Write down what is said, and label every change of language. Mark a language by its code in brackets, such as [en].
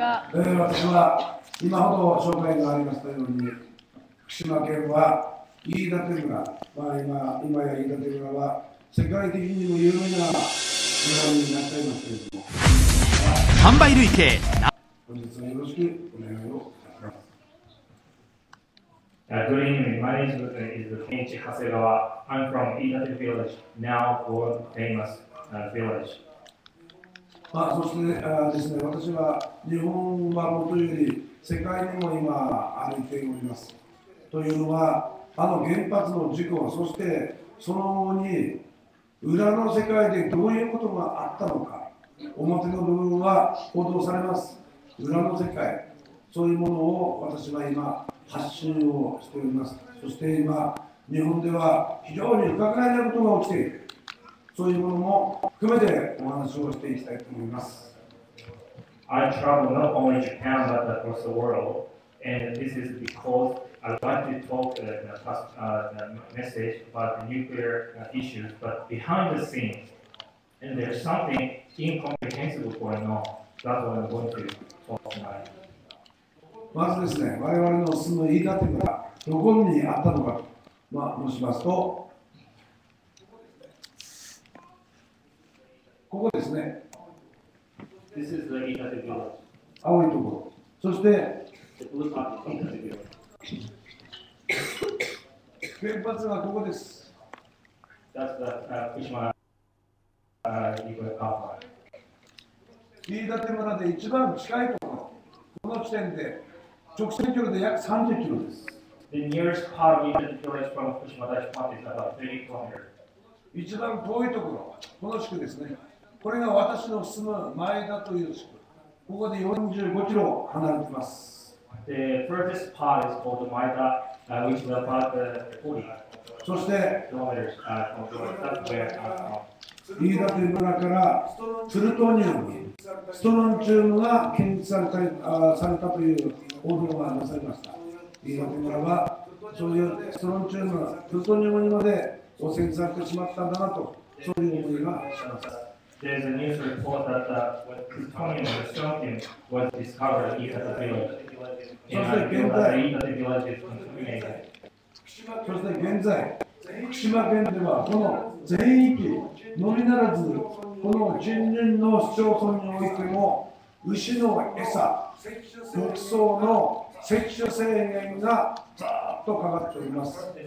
[ja] 私は今ほど紹介がありましたように、福島県は飯舘村、今や飯舘村は世界的にも有名な村になっていますけれども、販売累計本日はよろしくお願いをいたします。 [en] Good evening. My name is Kenichi Hasegwa. I'm from Idate Village, now world famous village. [ja] そしてですね、私は日本はもとより世界にも今歩いております。というのは、原発の事故、そしてその後に裏の世界でどういうことがあったのか、表の部分は報道されます。裏の世界、そういうものを私は今発信をしております。そして今、日本では非常に不可解なことが起きている。そういうものも含めてお話をしていきたいと思います。 [en] I travel not only Japan but across the world, and this is because I want to talk the message about the nuclear issues, but behind the scenes, and there's something incomprehensible going on. That's what I'm going to talk tonight. [ja] まずですね、我々の住む飯舘村、どこにあったのかと、申しますと、ここですね。 [en] This is the 飯舘 village. [ja] 青いところ。そして、 [en] The blue part is 飯舘 village. [ja] 原発がここです。 [en] That's the Fukushima nuclear power plant. [ja] 飯舘村で一番近いところ、この地点で直線距離で約30キロです。 [en] The nearest part of the village from Fukushima plant is about 30 kilometers. [ja] 一番遠いところ、この地区ですね。これが私の住む前田という地区。ここで45キロ離れています。 [en] The furthest part is called Maida, which is about 40 [ja] そして、 [en] kilometers from the that's where I'm from. [ja] 飯舘村からプルトニウム、ストロンチウムが検出されたという報道がなされました。飯舘村はそういうストロンチウムがプルトニウムにまで汚染されてしまったんだなと、そういう思いがします。 [en] There's a news report that plutonium or strontium was discovered in the village. And the village is contaminated. [ja] そして現在、福島県ではこの全域のみならず、この近隣の市町村においても、牛の餌、牧草の摂取制限がざーっとかかっております。